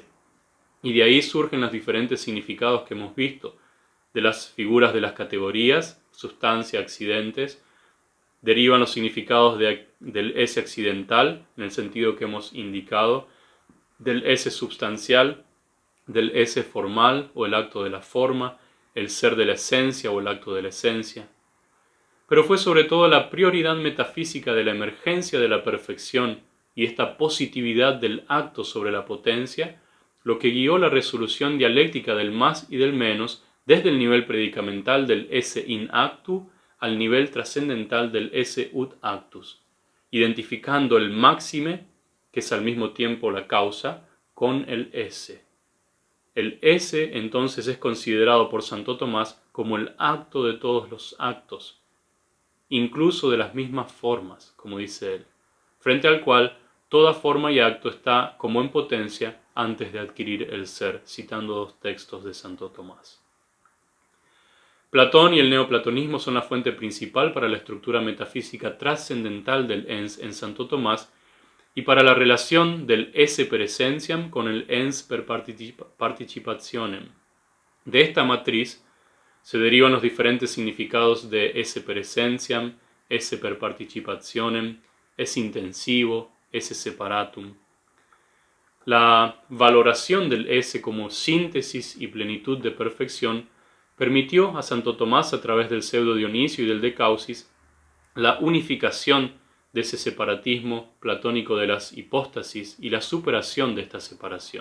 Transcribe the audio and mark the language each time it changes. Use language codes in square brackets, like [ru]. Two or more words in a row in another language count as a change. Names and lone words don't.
[es] Y de ahí surgen los diferentes significados que hemos visto, de las figuras de las categorías, sustancia, accidentes, derivan los significados del ese accidental, en el sentido que hemos indicado, del ese substancial, del ese formal o el acto de la forma, el ser de la esencia o el acto de la esencia. Pero fue sobre todo la prioridad metafísica de la emergencia de la perfección y esta positividad del acto sobre la potencia lo que guió la resolución dialéctica del más y del menos desde el nivel predicamental del [la] esse in actu [es] al nivel trascendental del [la] esse ut actus, [es] identificando el máxime, que es al mismo tiempo la causa, con el esse. El esse entonces es considerado por Santo Tomás como el acto de todos los actos, incluso de las mismas formas, como dice él, frente al cual toda forma y acto está como en potencia antes de adquirir el ser, citando dos textos de Santo Tomás. Platón y el neoplatonismo son la fuente principal para la estructura metafísica trascendental del ens en Santo Tomás y para la relación del [la] esse per essentiam [es] con el [la] ens per participationem. [es] De esta matriz se derivan los diferentes significados de [la] esse per essentiam, esse per participationem, [es] esse intensivo, [la] esse separatum. [es] La valoración del esse como síntesis y plenitud de perfección permitió a Santo Tomás, a través del pseudo Dionisio y del de Causis, la unificación de ese separatismo platónico de las hipóstasis y la superación de esta separación.